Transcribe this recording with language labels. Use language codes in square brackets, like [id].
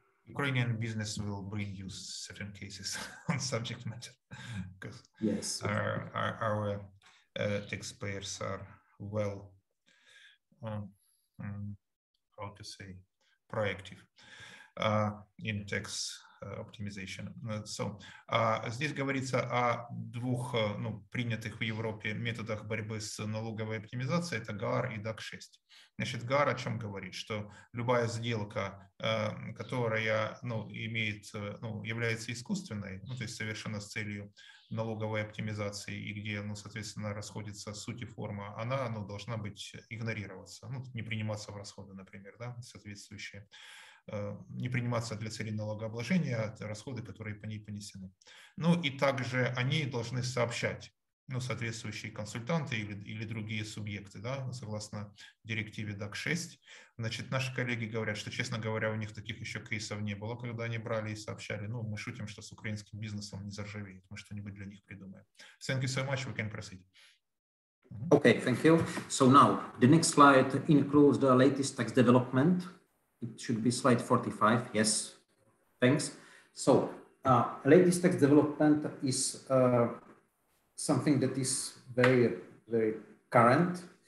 [en] Ukrainian business will bring you certain cases on subject matter, because yes, our taxpayers are well, how to say, proactive in tax optimization. [ru] Здесь говорится о двух принятых в Европе методах борьбы с налоговой оптимизацией, это ГААР и DAC-6. Значит, ГААР о чем говорит? Что любая сделка, которая является искусственной, то есть совершенно с целью налоговой оптимизации и где, соответственно, расходится суть и форма, она должна быть игнорироваться, не приниматься в расходы, например, да, соответствующие, не приниматься для целей налогообложения расходы, которые по ней понесены. И также о ней должны сообщать соответствующие консультанты или другие субъекты, да, согласно директиве DAC-6. Значит, наши коллеги говорят, что, честно говоря, у них таких еще кейсов не было, когда они брали и сообщали. Мы шутим, что с украинским бизнесом не заржавеет. Мы что-нибудь для них придумаем. [en] Thank you so much. We can proceed. Okay, thank you. So now, the next slide includes the latest tax development. It should be slide 45. Yes, thanks. So, latest tax development is something that is very, very current.